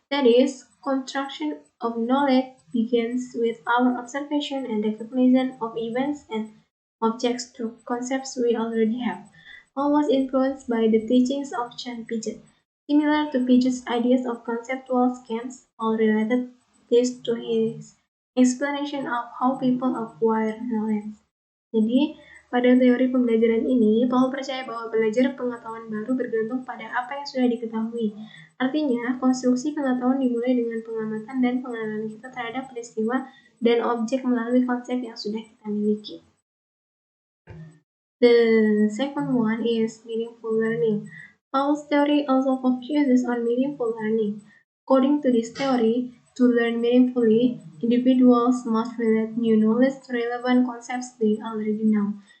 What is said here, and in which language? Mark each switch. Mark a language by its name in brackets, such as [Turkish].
[English] That is, construction of knowledge begins with our observation and recognition of events and objects through concepts we already have. Paul was influenced by the teachings of John Piaget. Similar to Piaget's ideas of conceptual scans, Paul related this to his explanation of how people acquire knowledge. [Indonesian] Jadi, Pada teori pembelajaran ini, Paul percaya bahwa belajar pengetahuan baru bergantung pada apa yang sudah diketahui. Artinya, konstruksi pengetahuan dimulai dengan pengamatan dan pengenalan kita terhadap peristiwa dan objek melalui konsep yang sudah kita miliki. [English] The second one is meaningful learning. Paul's theory also focuses on meaningful learning. According to this theory, to learn meaningfully, individuals must relate new knowledge to relevant concepts they already know.